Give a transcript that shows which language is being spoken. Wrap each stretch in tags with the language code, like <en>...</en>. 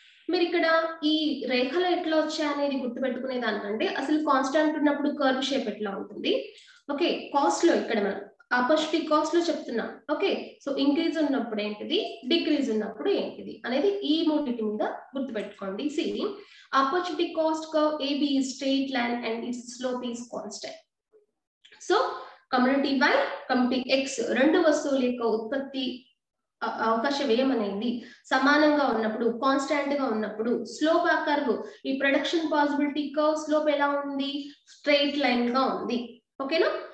<te>మీరు ఇక్కడ ఈ రేఖలు ఎట్లా వచ్చాయనేది గుర్తుపెట్టుకునే దానికంటే అసలు కాన్స్టాంట్ ఉన్నప్పుడు కర్వ్ షేప్ ఎట్లా ఉంటుంది, ఓకే, కాస్ట్ లో ఇక్కడ మనం ఆపర్చునిటీ కాస్ట్ లో చెప్తున్నాం. ఓకే, సో ఇంక్రీజ్ ఉన్నప్పుడు ఏంటిది, డిక్రీజ్ ఉన్నప్పుడు ఏంటిది అనేది ఈ మూడింటి మీద గుర్తుపెట్టుకోండి.</te> <en>See opportunity cost curve AB is straight line and its slope is constant.</en> <te>So community Y, community X రెండు వస్తువుల యొక్క ఉత్పత్తి అవకాశ వ్యయం అనేది సమానంగా ఉన్నప్పుడు, కాన్స్టాంట్ గా ఉన్నప్పుడు స్లోప్ ఆ కర్వ్, ఈ ప్రొడక్షన్ పాసిబిలిటీ కర్వ్ స్లోప్ ఎలా ఉంది, స్ట్రైట్ లైన్ గా ఉంది. ఓకేనా.</te>